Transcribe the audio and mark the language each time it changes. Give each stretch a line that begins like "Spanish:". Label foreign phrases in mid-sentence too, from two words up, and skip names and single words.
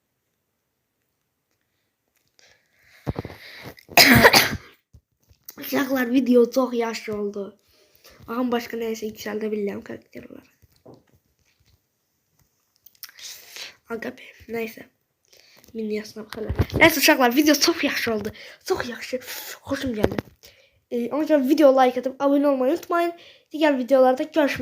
Azerbaijani: Uşaqlar, video çox yaxşı oldu. Baxın, başqa nəyəsə yüksəldə bilirəm karakter olaraq. Agabe, nəysə. Minyasına baxalım. Nəysə uşaqlar, video çox yaxşı oldu. Çox yaxşı. Xoşum gəldi.
Turkish: Ona görə video like atıp abone olmayı unutmayın. Diğer videolarda görüşmek üzere.